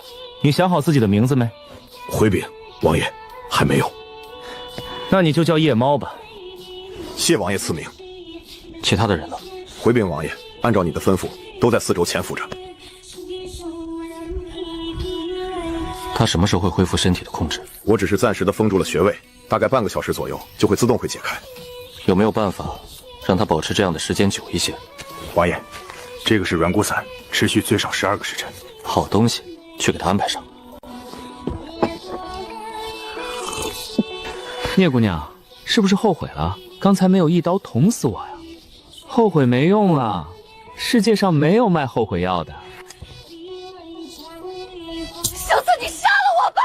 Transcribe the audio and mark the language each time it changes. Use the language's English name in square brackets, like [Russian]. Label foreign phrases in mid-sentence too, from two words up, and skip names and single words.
[Chinese] 你想好自己的名字沒？回禀王爺，還沒有。那你就叫夜貓吧。謝王爺賜名。其他的人呢？回禀王爺，按照你的吩咐，都在四周潛伏着。他什麼時候會恢復身體的控制？我只是暫時的封住了穴位，大概半個小時左右就會自動會解開。有沒有辦法讓他保持這樣的時間久一些？王爺，這個是軟骨散，持續最少12個時辰。好東西，去給他安排上。聂姑娘，是不是後悔了？剛才沒有一刀捅死我呀？後悔沒用啊，世界上沒有賣後悔藥的。小刺，你殺了我吧！